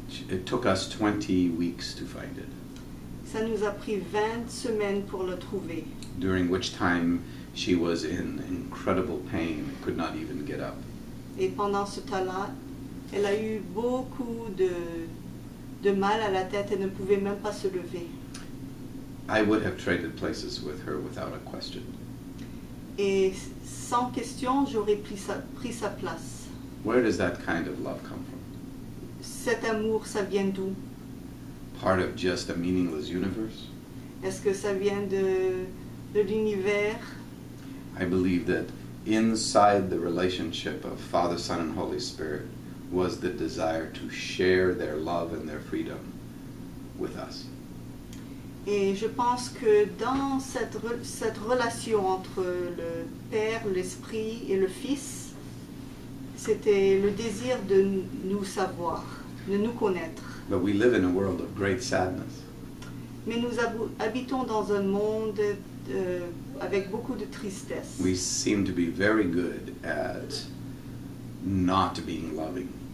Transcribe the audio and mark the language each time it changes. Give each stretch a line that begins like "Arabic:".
English: It took us 20 weeks to find it,
French: Ça nous a pris 20 semaines pour le trouver.
English: during which time she was in incredible pain and could not even get up.
French: Et pendant ce temps-là, elle a eu beaucoup de mal à la tête et ne pouvait même pas se lever.
English: I would have traded places with her without a question.
French: Et sans question, j'aurais pris sa place.
English: Where does that kind of love come from?
French: Cet amour, ça vient d'où?
English: Part of just a meaningless universe?
French: Est-ce que ça vient de l'univers?
English: I believe that inside the relationship of Father, Son, and Holy Spirit was the desire to share their love and their freedom with us.
French: Et je pense que dans cette relation entre le Père, l'Esprit et le Fils, c'était le désir de nous savoir, de nous connaître.
English: But we live in a world of great sadness.
French: Mais nous habitons dans un monde avec beaucoup de tristesse.
English: We seem to be very good at not being loving.